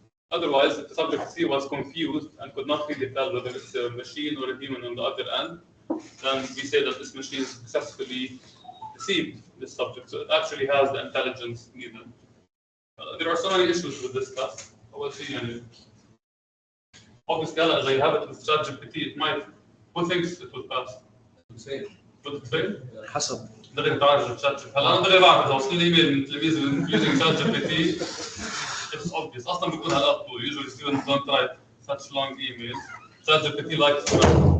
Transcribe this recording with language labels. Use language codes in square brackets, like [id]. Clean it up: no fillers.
[en] Otherwise, if the subject C was confused and could not really tell whether it's a machine or a human on the other end, then we say that this machine successfully deceived this subject. So it actually has the intelligence needed. There are so many issues with this test. Obviously, as I have it with ChatGPT, it might. Who thinks it will pass? Would it fail? [ar] حسب. دغري بتعرف ChatGPT. هلا انا دغري بعرف اذا وصل لي ايميل من تلاميذ [en] using ChatGPT. It's obvious. [ar] أصلاً بيكون هالقط طول. [en] Usually students don't write such long emails. ChatGPT likes to write.